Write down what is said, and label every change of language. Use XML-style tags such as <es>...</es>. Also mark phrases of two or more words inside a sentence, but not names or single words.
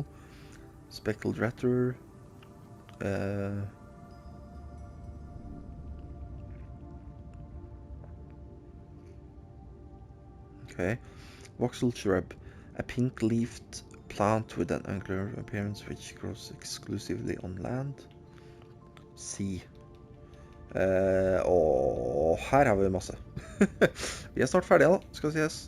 <en>Speckled ratter. Okay. Voxel shrub, a pink-leafed plant with an angular appearance which grows exclusively on land. Sea.</en> <no>Og her har vi masse. Vi er snart ferdige da, skal det sies.</no>